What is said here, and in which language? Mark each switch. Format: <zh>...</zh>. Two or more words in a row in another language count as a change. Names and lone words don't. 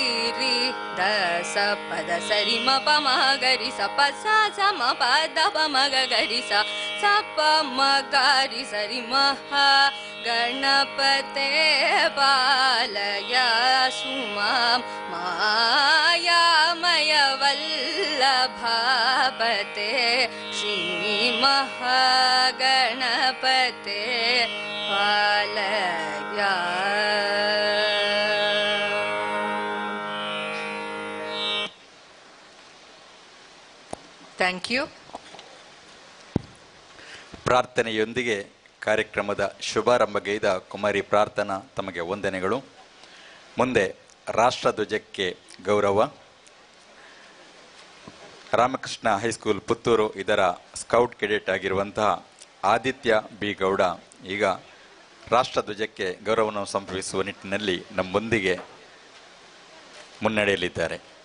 <sa>ರೀ ದ ಸ ಪದ ಸರಿ ಮ ಪ ಮ ಗರಿ ಸ ಪ ಸ ಸ ಮ ಪದ ಪ ಮಗ ಗರಿ ಸ ಸ ಪ ಮ ಗರಿ ಸರಿ ಮಹ ಗಣಪತೆ ಪಾಲಯ ಸುಮಾ ಮಾಯಾಮಯ ವಲ್ಲಭಾಪತೆ ಶ್ರೀ ಮಹಾಗಣಪತೆ ಪಾಲಯ.</sa> <en>Thank you.</en> <kn>ಪ್ರಾರ್ಥನೆಯೊಂದಿಗೆ ಕಾರ್ಯಕ್ರಮದ ಶುಭಾರಂಭಗೈದ ಕುಮಾರಿ ಪ್ರಾರ್ಥನಾ ತಮಗೆ ವಂದನೆಗಳು. ಮುಂದೆ ರಾಷ್ಟ್ರಧ್ವಜಕ್ಕೆ ಗೌರವ. ರಾಮಕೃಷ್ಣ ಹೈಸ್ಕೂಲ್ ಪುತ್ತೂರು ಇದರ ಸ್ಕೌಟ್ ಕೆಡೆಟ್ ಆಗಿರುವಂತಹ ಆದಿತ್ಯ ಬಿ ಗೌಡ ಈಗ ರಾಷ್ಟ್ರಧ್ವಜಕ್ಕೆ ಗೌರವವನ್ನು ಸಮರ್ಪಿಸುವ ನಿಟ್ಟಿನಲ್ಲಿ ನಮ್ಮೊಂದಿಗೆ ಮುನ್ನಡೆಯಲಿದ್ದಾರೆ.</kn>